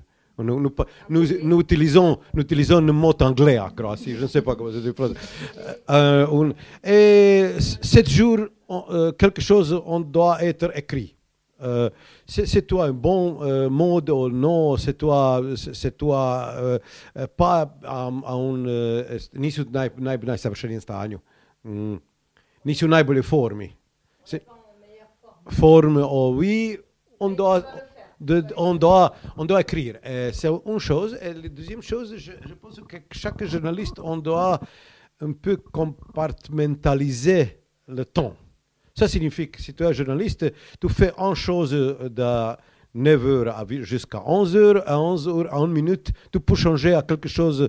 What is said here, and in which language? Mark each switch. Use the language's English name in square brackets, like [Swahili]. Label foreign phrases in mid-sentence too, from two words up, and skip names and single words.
[French] Nous utilisons le mot anglais à Croatie, je ne sais pas comment ça se dit. Et 7 jours, quelque chose on doit être écrit. C'est toi un bon mode ou non, c'est toi pas [Croatian] nisu najsavršenijem stanju, nisu u najbolje formi. [French] Forme, oui, on doit écrire. C'est une chose. Et la deuxième chose, je pense que chaque journaliste, on doit un peu compartimentaliser le temps. Ça signifie que si tu es journaliste, tu fais une chose de 9h jusqu'à 11h, à 11h, à 1 minute, tu peux changer à quelque chose.